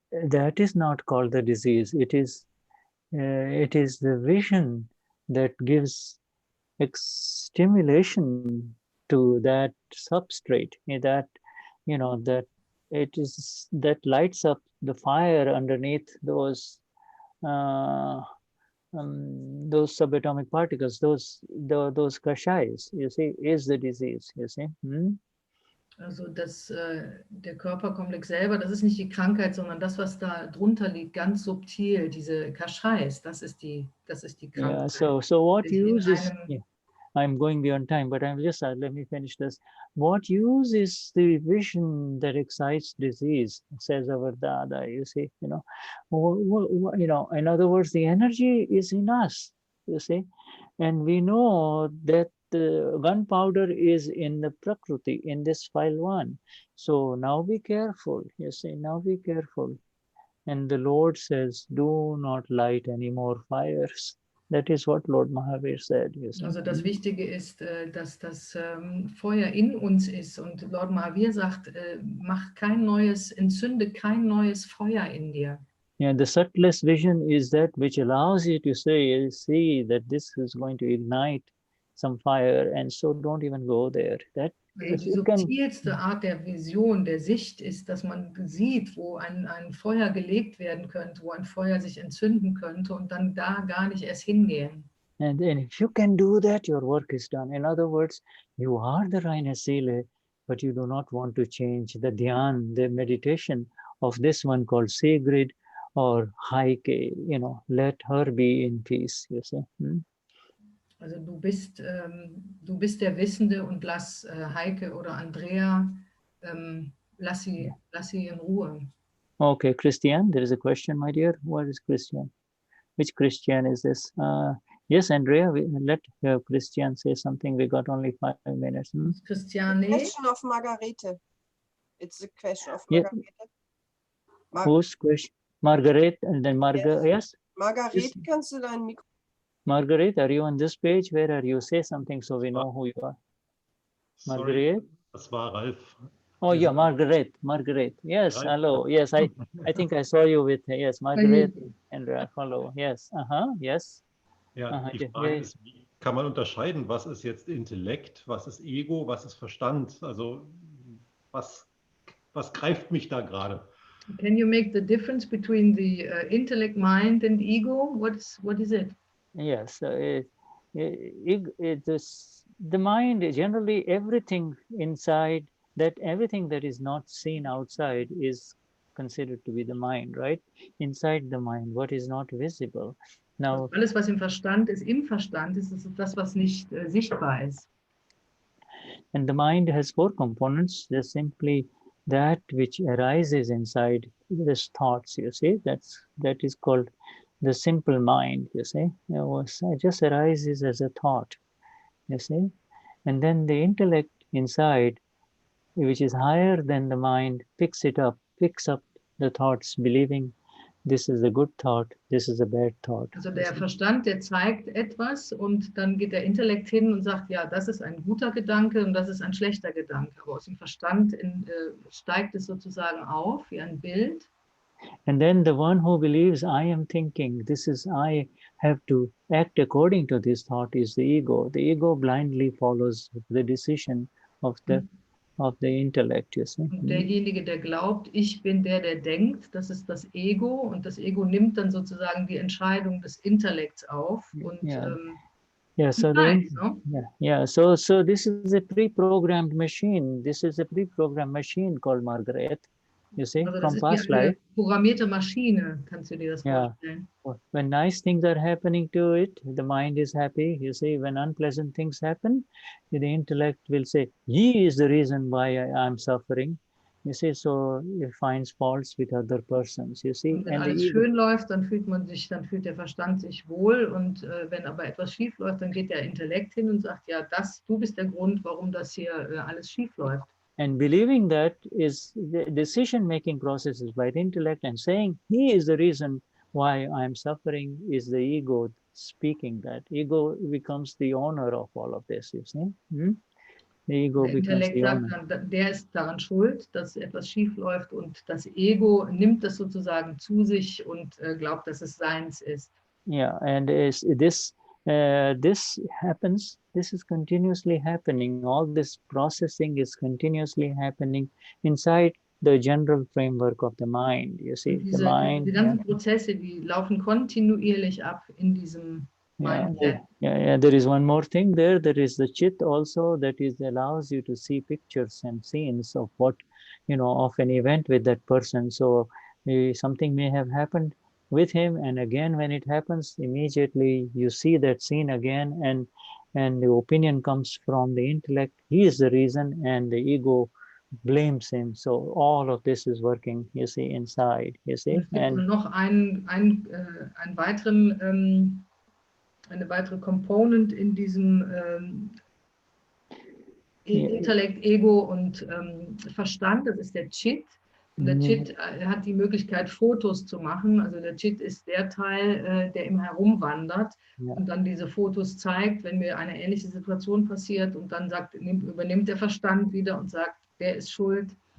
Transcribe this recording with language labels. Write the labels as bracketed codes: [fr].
[en] That is not called the disease. It is the vision that gives stimulation to that substrate, that, you know, that it is that lights up the fire underneath those subatomic particles, those kashayas, you see, is the disease, you see. [de] Also der Körperkomplex selber, das ist nicht die Krankheit, sondern das, was da drunter liegt, ganz subtil, diese Kashais, das ist die Krankheit. [en] Yeah, so what use is, I'm going beyond time, but I'm just, let me finish this. What use is the vision that excites disease, says our Dada, you see, you know. You know, in other words, the energy is in us, you see. And we know that the gunpowder is in the Prakriti, in this file 1. So now be careful, you see, now be careful. And the Lord says, do not light any more fires. That is what Lord Mahavir said. You see. [de] Also das Wichtige ist, dass das Feuer in uns ist. Und Lord Mahavir sagt, entzünde kein neues Feuer in dir. [en] Yeah, the subtlest vision is that which allows you to see that this is going to ignite some fire, and so don't even go there. That [de] die subtilste Art der Vision, der Sicht ist, dass man sieht, wo ein Feuer gelegt werden könnte, wo ein Feuer sich entzünden könnte und dann da gar nicht erst hingehen. [en] And if you can do that, your work is done. In other words, you are the [de] reine Seele, [en] but you do not want to change the dhyan, the meditation of this one called Sigrid or Heike, you know, let her be in peace, you see. [de] Also du bist der Wissende und lass Heike oder Andrea, lass sie in Ruhe. [en] Okay, Christian, there is a question, my dear. What is Christian? which Christian is this? Yes, Andrea, let Christian say something. We got only 5 minutes. Christiane. Question of Margarete. It's a question of Yeah. Margarete. Whose question? Margaret, and then Margaret. Yes. [de] Margarete, kannst du dein Mikro? [en] Margaret, are you on this page? Where are you? Say something so we know who you are. Margaret. [de] Das war Ralf. [en] Oh yeah, Margaret. Yes, Ralf. hello. Yes, I think I saw you with, yes, Margaret and Ralph. Hello. Yes. Yes. [de] Ja, die Frage ist, wie kann man unterscheiden, was ist jetzt Intellekt, was ist Ego, was ist Verstand? Also was greift mich da gerade? [en] Can you make the difference between the intellect, mind and ego? What is it? Yes, the mind, generally everything inside, that everything that is not seen outside is considered to be the mind, right? Inside the mind, what is not visible. Now, alles, was im Verstand ist, ist das, was nicht sichtbar ist. And the mind has 4 components. There's simply that which arises inside these thoughts, you see, that is called the simple mind, you see. It just arises as a thought, you see. And then the intellect inside, which is higher than the mind, picks up the thoughts, believing this is a good thought, this is a bad thought. [de] Also der Verstand, der zeigt etwas und dann geht der Intellekt hin und sagt, ja, das ist ein guter Gedanke und das ist ein schlechter Gedanke. Aber aus dem Verstand steigt es sozusagen auf wie ein Bild. [en] And then the one who believes I am thinking, I have to act according to this thought is the ego. The ego blindly follows the decision of the intellect, you see. [de] Und derjenige, der glaubt, ich bin der denkt, das ist das Ego und das Ego nimmt dann sozusagen die Entscheidung des Intellekts auf und [en] so this is a pre-programmed machine. This is a pre-programmed machine called Margaret. You see, [de] also [en] from past life. [de] Programmierte Maschine, kannst du dir das vorstellen? [en] When nice things are happening to it, the mind is happy. You see, when unpleasant things happen, the intellect will say, "He is the reason why I'm suffering." You see, so it finds faults with other persons. You see, [de] und wenn alles schön läuft, dann fühlt der Verstand sich wohl. Und wenn aber etwas schief läuft, dann geht der Intellekt hin und sagt, ja, du bist der Grund, warum das hier alles schief läuft. [en] And believing that is the decision-making process is by the intellect, and saying he is the reason why I'm suffering is the ego speaking that. Ego becomes the owner of all of this, you see. The ego [de] der Intellekt sagt dann, der ist daran schuld, dass etwas schief läuft und das Ego nimmt das sozusagen zu sich und glaubt, dass es seins ist. [en] Yeah, and this happens. This is continuously happening. All this processing is continuously happening inside the general framework of the mind. You see, the mind. [de] Die ganzen Prozesse, die laufen kontinuierlich ab in diesem mindset. [en] Yeah. There is one more thing there. There is the chit also that allows you to see pictures and scenes of what, of an event with that person. So something may have happened with him, and again when it happens, immediately you see that scene again, and the opinion comes from the intellect. He is the reason, and the ego blames him. So all of this is working, you see, inside, you see. [de] And noch eine weitere Component in diesem Intellekt, Ego und Verstand, das ist der Chit. Und der Chit hat die Möglichkeit, Fotos zu machen. Also der Chit ist der Teil, der immer herumwandert und dann diese Fotos zeigt, wenn mir eine ähnliche Situation passiert, und dann übernimmt der Verstand wieder und sagt, wer ist schuld.